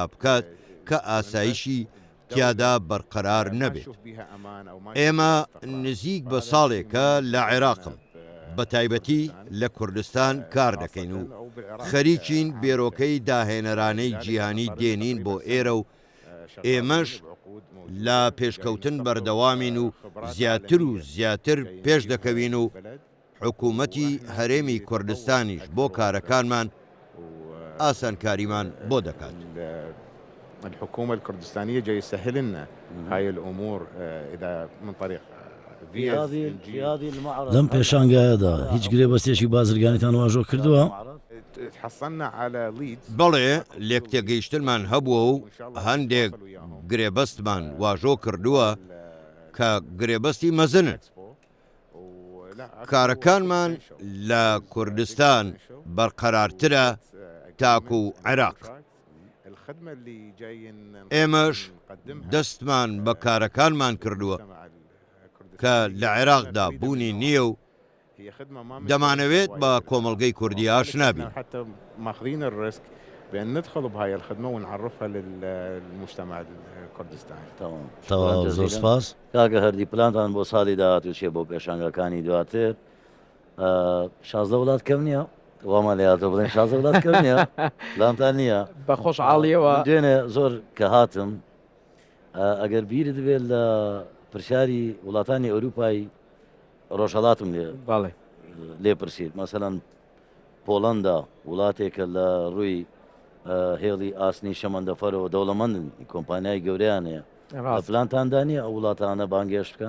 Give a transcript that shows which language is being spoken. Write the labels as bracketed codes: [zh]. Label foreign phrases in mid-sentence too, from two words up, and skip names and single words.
[ckb] بکات کە ئاسایشی تیادا بەرقەرار نەبێت ئێمە نزیک بە ساڵێکە لە عێراقم بە تایبەتی لە کوردستان کار دەکەین و خەریکین بێرۆکەی داهێنەرانەی جیهانی دێنین بۆ ئێرە و ئێمەش لە پێشکەوتن بەردەوامین و زیاتر پێش دەکەوین و حکوومەتی هەرێمی کوردستانیش بۆ کارەکانمان ئاسانکاریمان بۆ دەکات. [ar] الحكومة الكردستانية جاي يسهل لنا هاي الأمور إذا من طريق [ckb] لەم پێشانگایەدا هیچ گرێبەستێکی بازرگانیتان واژۆ کردووە؟ بەڵێ لێک تێگەیشتنمان هەبووە و هەندێک گرێبەستمان واژۆ کردووە کە گرێبەستی مەزنن کارەکانمان لە کوردستان بەرقەرارترە تاکو و عێراق ئێمەش دەستمان بە کارەکانمان کردووە کە لە عێراقدا بوونی نییە و دەمانەوێت بە کۆمەڵگەی کوردی ئاشنا بین. [ar] بأن ندخل بهاي الخدمة ونعرفها للمجتمع الكردستاني. تمام. [ckb] زۆر سپاس. کاکە هەردی پلانتان بۆ ساڵی داهاتووچێ بۆ پێشانگەکانی دواتر 16 وڵات کەم نییە وامان لێهاتە بڵێن 16 وڵات کەم نییە پلانتان نییە بە خۆشحاڵیەوە دوێنێ زۆر کە هاتم ئەگەر بیرت بێت لە پرسیاری وڵاتانی ئەوروپای ڕۆژهەڵاتم لێ پرسید مەسەلەن پۆڵەندا وڵاتێکە لە ڕووی هێڵی ئاسنی شەمەندەفەرەوە دەوڵەمەندن کۆمپانیای گەورەیان هەیە پلانتاندا نیە ئەو وڵاتانە بانگێشت بکەن